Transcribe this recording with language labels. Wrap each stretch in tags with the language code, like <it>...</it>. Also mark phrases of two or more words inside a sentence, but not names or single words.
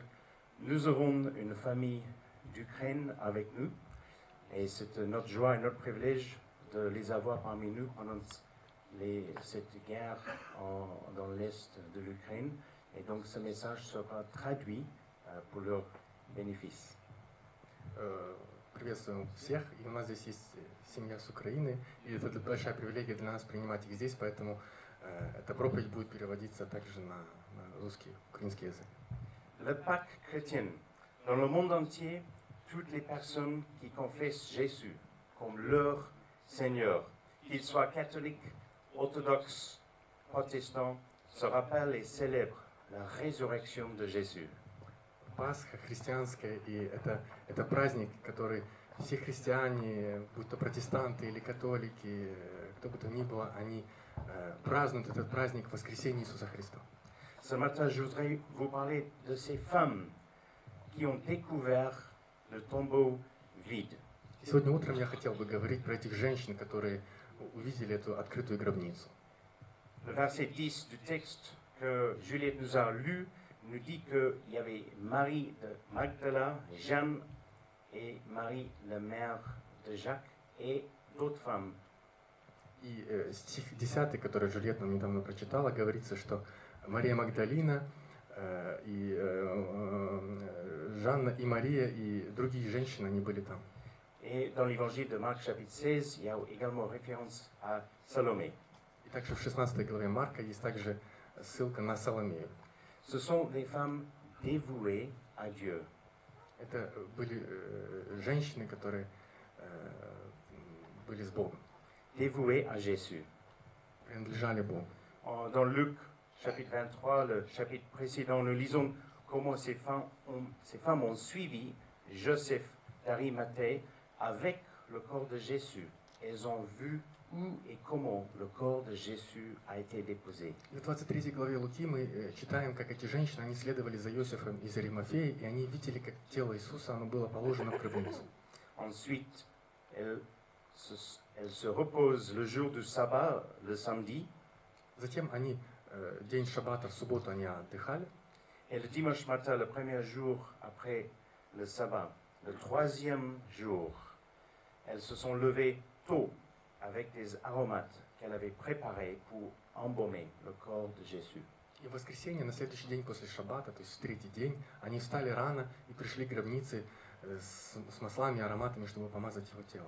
<fr>Nous avons une famille d'Ukraine avec nous, et c'est notre joie et notre privilège de les avoir parmi nous pendant cette guerre dans l'est de l'Ukraine. Et donc ce message sera traduit pour leur bénéfice.</fr> <ru>Приветствуем всех, и у нас здесь есть семья с Украины, и это большая привилегия для нас принимать их здесь, поэтому эта проповедь будет переводиться также на русский, украинский язык.</ru> <fr>Le Pâques chrétien. Dans le monde entier, toutes les personnes qui confessent Jésus comme leur Seigneur, qu'ils soient catholiques, orthodoxes, protestants, se rappellent et célèbrent la résurrection de Jésus.</fr> <ru>Пасха христианская, и это праздник, который все христиане, будь то протестанты или католики, кто бы то ни было, они празднуют этот праздник воскресения Иисуса Христа.</ru> <fr>Ce matin, je voudrais vous parler de ces femmes qui ont découvert le tombeau vide.</fr> <ru>Сегодня утром я хотел бы говорить про этих женщин, которые увидели эту открытую гробницу.</ru> <fr>Le verset 10 du texte que Juliette nous a lu nous dit qu'il y avait Marie de Magdala, Jeanne et Marie, la mère de Jacques, et d'autres femmes.</fr> <ru>И стих 10, который Джульетта нам недавно прочитала, говорится, что Мария Магдалина, и Жанна, и Мария, и другие женщины, они были там.</ru> <fr>Et dans l'évangile de Marc chapitre 16, il y a également référence à Salomé.</fr> <ru>И также в 16 главе Марка есть также ссылка на Соломею.</ru> <fr>Ce sont des femmes dévouées à Dieu.</fr> <ru>Это были женщины, которые были с Богом.</ru> <fr>Dévouées à Jésus.</fr> <ru>Принадлежали Богу.</ru> <fr>Dans Luc chapitre 23, le chapitre précédent, nous lisons comment ces femmes ont suivi Joseph d'Arimathée avec le corps de Jésus. Elles ont vu où et comment le corps de Jésus a été déposé.</fr> <ru>В 23 главе Луки мы читаем, как эти женщины, они следовали за Иосифом из Аримафеи, и они видели, как тело Иисуса, оно было положено в гробницу.</ru> <fr>Ensuite, elles se reposent le jour du sabbat, le samedi,</fr> <ru>Затем они, день шаббата, в субботу они отдыхали,</ru> <fr>et le dimanche matin, le premier jour après le sabbat, le troisième jour, elles se sont levées tôt avec des aromates qu'elle avait préparés pour embaumer le corps de Jésus.</fr> <ru>и в воскресенье, на следующий день после шаббата, то есть в третий день, они встали рано и пришли к гробнице с маслами и ароматами, чтобы помазать его тело.</ru>